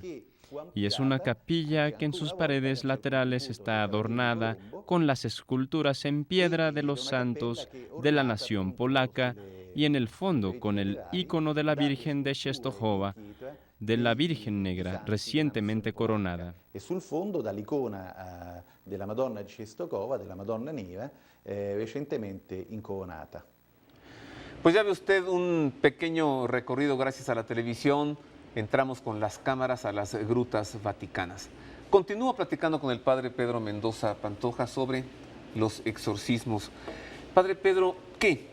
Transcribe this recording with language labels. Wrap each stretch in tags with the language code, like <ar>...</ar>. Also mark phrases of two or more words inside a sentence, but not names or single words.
<es>Y es una capilla que en sus paredes laterales está adornada con las esculturas en piedra de los santos de la nación polaca y en el fondo con el ícono de la Virgen de Częstochowa, de la Virgen Negra recientemente coronada.</es> <it>E sul fondo dall'icona della Madonna di Częstochowa, della Madonna Nera, recentemente incoronata.</it> <es>Pues ya ve usted un pequeño recorrido gracias a la televisión. Entramos con las cámaras a las grutas vaticanas. Continúo platicando con el padre Pedro Mendoza Pantoja sobre los exorcismos. Padre Pedro, ¿qué?</es>